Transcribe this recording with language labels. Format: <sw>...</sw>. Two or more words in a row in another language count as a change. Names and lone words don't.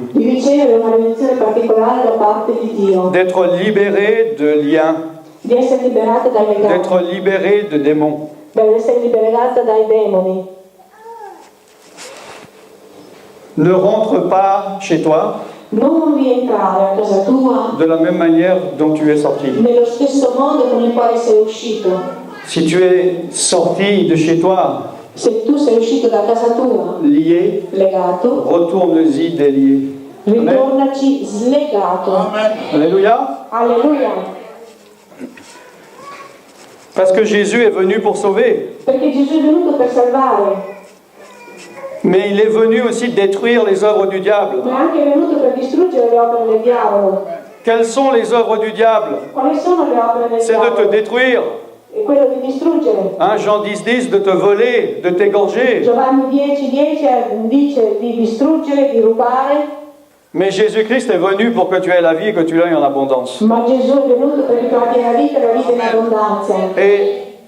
<it>di ricevere una benedizione particolare da parte di Dio,</it> <fr>d'être libéré de liens,</fr> <it>di essere liberata dai legami,</it> <fr>d'être libéré de démons.</fr> <it>di essere liberata dai demoni.</it> <fr>Ne rentre pas chez toi</fr> <it>Non rientrare a casa tua</it> <fr>de la même manière dont tu es sorti.</fr> <it>nello stesso modo con il quale sei uscito.</it> <fr>Si tu es sorti de chez toi</fr> <it>Se tu sei uscito da casa tua</it> <fr>lié,</fr> <it>legato,</it> <fr>retourne-y délié. Amen.</fr> <it>ritornaci slegato.</it> <fr>Alléluia.</fr> <it>Alleluia.</it> <fr>Parce que Jésus est venu pour sauver,</fr> <it>Perché Gesù è venuto per salvare,</it> <fr>mais il est venu aussi détruire les œuvres du diable.</fr> <it>ma è anche venuto per distruggere le opere del diavolo.</it> <fr>Quelles sont les œuvres du diable?</fr> <it>Quali sono le opere del</it> <fr>C'est de te</fr> <it>diavolo?</it> <fr>détruire.</fr> <it>È quello di distruggere.</it> <fr>Hein, Jean 10,10, de te voler, de t'égorger.</fr> <it>Giovanni 10,10 dice di distruggere, di rubare,</it> <fr>Mais Jésus-Christ est venu pour que tu aies la vie et que tu l'aies en abondance.</fr> <it>ma Gesù è venuto perché tu abbia la vita in abbondanza.</it> <fr>Et</fr>